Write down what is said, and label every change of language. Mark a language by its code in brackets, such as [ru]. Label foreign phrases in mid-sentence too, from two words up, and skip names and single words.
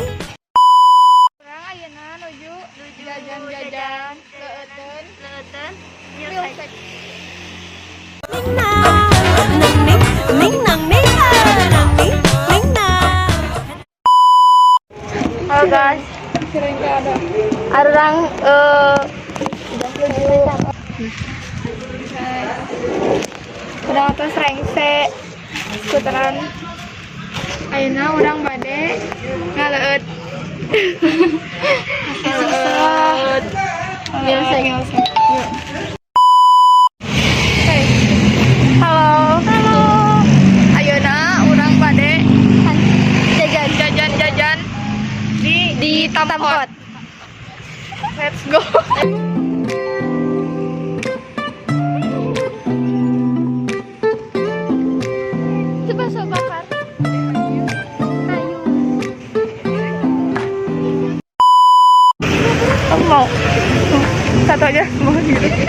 [su] Urang ayeuna nuju jajan-jajan leueteun milsek. Ning nang, anang ning ning nang ning, anang ning ning nang. [en] Halo guys. [su] Arang urang terus rengse skuteran. Ayeuna urang bade ngaleut. Ngaleut. Milsek. Halo. Ayeuna urang bade jajan di Tamkot. [en] Let's go. [id] Itu bakso bakar. Aku mau satu aja mau gitu.